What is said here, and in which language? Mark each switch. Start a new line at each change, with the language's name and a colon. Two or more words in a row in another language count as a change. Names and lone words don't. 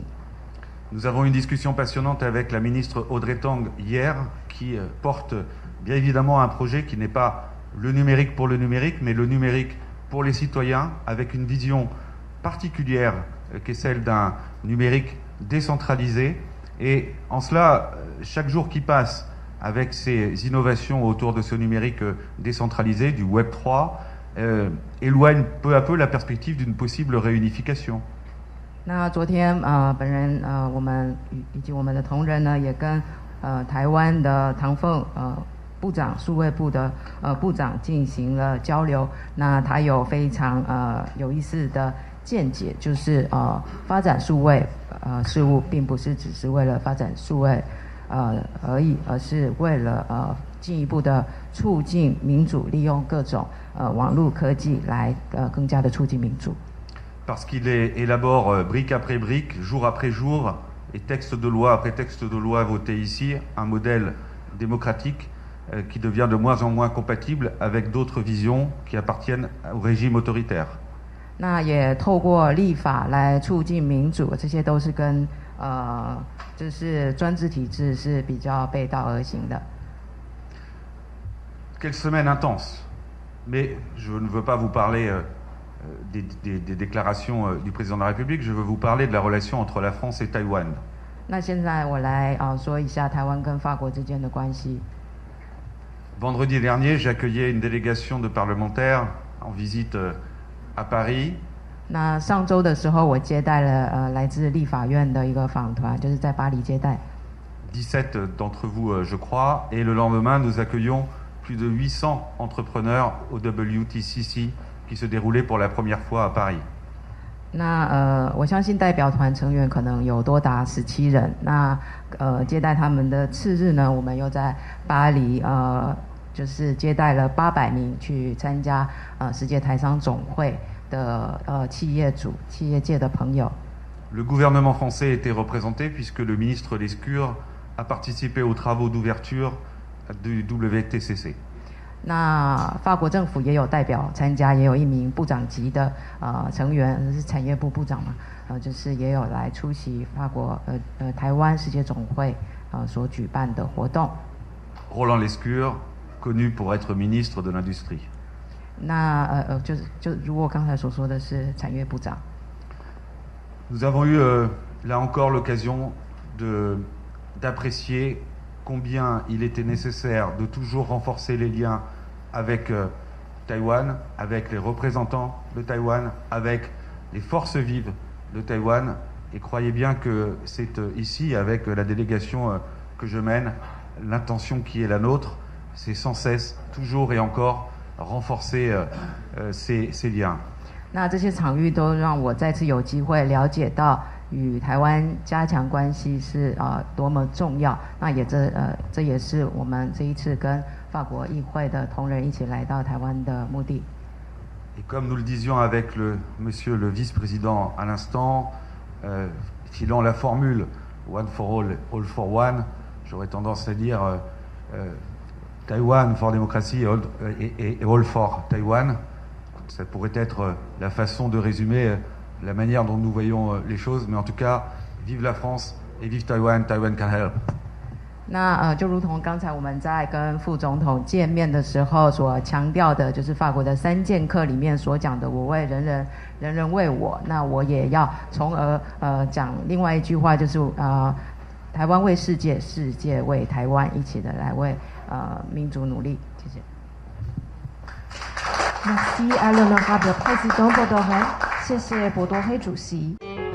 French: Nous avons une discussion passionnante avec la ministre Audrey Tang hier, qui porte bien évidemment un projet qui n'est pas le numérique pour le numérique, mais le numérique pour les citoyens, avec une vision particulière qui est celle d'un numérique décentralisé. Et en cela, chaque jour qui passe avec ces innovations autour de ce numérique décentralisé, du Web 3, éloigne peu à peu la perspective d'une possible réunification.
Chinese: 那昨天本人我们以及我们的同仁呢，也跟台湾的唐凤部长数位部的部长进行了交流。那他有非常有意思的见解，就是发展数位事务并不是只是为了发展数位而已，而是为了进一步的促进民主，利用各种网络科技来更加的促进民主。
French: Parce qu'il élabore brique après brique, jour après jour, et texte de loi après texte de loi voté ici, un modèle démocratique qui devient de moins en moins compatible avec d'autres visions qui appartiennent au régime autoritaire.
Chinese: 那也透过立法来促进民主，这些都是跟就是专制体制是比较背道而行的。
French: Quelle semaine intense! Mais je ne veux pas vous parler des déclarations du président de la République, je veux vous parler de la relation entre la France et Taïwan.
Chinese: 那现在我来说一下台湾跟法国之间的关系。
French: Vendredi dernier, j'accueillais une délégation de parlementaires en visite à Paris.
Chinese: 那上周的时候，我接待了来自立法院的一个访团，就是在巴黎接待。
French: 17 d'entre vous, je crois, et le lendemain, nous accueillons plus de 800 entrepreneurs au WTCC qui se déroulait pour la première fois à Paris.
Chinese: 那我相信代表团成员可能有多达17人。那接待他们的次日呢，我们又在巴黎就是接待了800名去参加世界台商总会的企业界的朋友。
French: Le gouvernement français était représenté puisque le ministre Lescure a participé aux travaux d'ouverture du WTCC.
Chinese: 那法国政府也有代表参加，也有一名部长级的成员，是产业部部长嘛，就是也有来出席法国台湾世界总会所举办的活动。
French: Roland Lescure, connu pour être ministre de l'Industrie.
Chinese: 那就如我刚才所说的是产业部长。
French: Nous avons eu là encore l'occasion d'apprécier combien il était nécessaire de toujours renforcer les liens avec Taïwan, avec les représentants de Taïwan, avec les forces vives de Taïwan. Et croyez bien que c'est ici, avec la délégation que je mène, l'intention qui est la nôtre, c'est sans cesse, toujours et encore, renforcer ces liens.
Chinese: 那这些场域都让我再次有机会了解到与台湾加强关系是多么重要。那这也是我们这一次跟法国议会的同仁一起来到台湾的目的。
French: Et comme nous le disions avec monsieur le vice-président à l'instant, filant la formule
English: One for all, all for one,
French: j'aurais tendance à dire
English: Taïwan for Democracy
French: et
English: all for Taïwan.
French: Ça pourrait être la façon de résumer la manière dont nous voyons les choses, mais en tout cas, vive la France et vive Taïwan,
English: Taiwan can help.
Chinese: 那就如同刚才我们在跟副总统见面的时候所强调的，就是法国的3剑客里面所讲的"我为人人，人人为我"。那我也要从而讲另外一句话，就是台湾为世界，世界为台湾，一起的来为民族努力。谢谢。
French: Merci à l'honorable président Bourdorel.
Chinese: 谢谢博多黑主席。